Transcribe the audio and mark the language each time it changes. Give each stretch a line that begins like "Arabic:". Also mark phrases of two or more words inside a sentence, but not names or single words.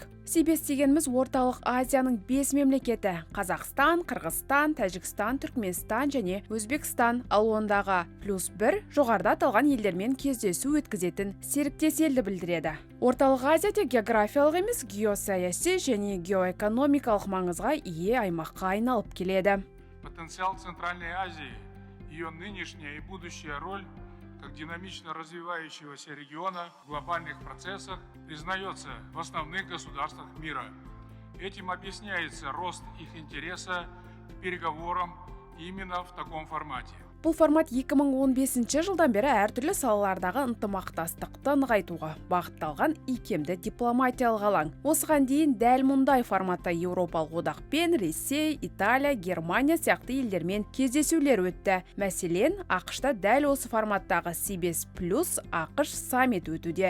Kazakh: CBS дегеніміз орталық Азияның 5 мемлекеті: Қазақстан, Қырғызстан, Тәжікстан, Түркменстан және Өзбекстан. Ал ондағы +1 жоғарыда аталған елдермен кездесу өткізетін серіктес елді білдіреді. Орталық Азия тек географиялық емес, геосаяси және геоэкономикалық маңызға ие аймаққа айналып келеді.
Russian: Потенциал Центральной Азии, ее нынешняя и будущая роль как динамично развивающегося региона в глобальных процессах признается в основных государствах мира. Этим объясняется рост их интереса к переговорам именно в таком формате.
Kazakh: Бұл формат 2015 жылдан бері әртүрлі салалардағы ынтымақтастықты нығайтуға бағытталған икемді дипломатиялық алаң. Осыған дейін дәл мұндай форматта Еуропалық одақпен Ресей, Италия, Германия сияқты елдермен кездесулер өтті. Мәселен, ақш-та дәл осы форматтағы CBS+ ақш саммит өтуде.